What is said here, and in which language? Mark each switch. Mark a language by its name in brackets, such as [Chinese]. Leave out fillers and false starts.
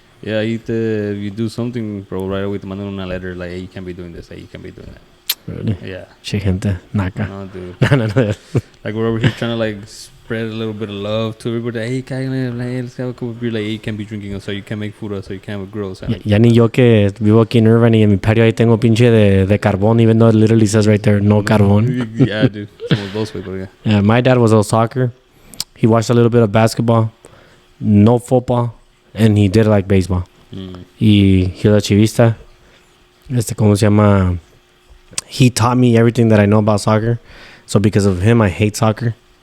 [English] Yeah, if you do something, bro, right away [Spanish] te mandan una [English] letter like, hey, you can't be doing this, hey, you can't be doing that. Really? Yeah. [Spanish] Che, gente. Naca. [English] No, dude. No. Like, we're over here trying to, like, spread a little bit of love to everybody. Hey, let's have a cup of beer. Like, hey, you can't be drinking, so you can't make food, so you can't have grills. Like, [Spanish] Ya ni yo que vivo aquí en Irvine y en mi patio ahí tengo pinche de carbón, [English] even though it literally says right there, [Spanish] no carbón. Yeah, dude. Somos dos, güey, [English] pero yeah. Yeah, my dad was all soccer. He watched a little bit of basketball. No football. and he did like baseball. Mm. [Spanish] Y [English] he was a [Spanish] chivista. ¿Cómo se llama? [English] He taught me everything that I know about soccer. So because of him, I hate soccer.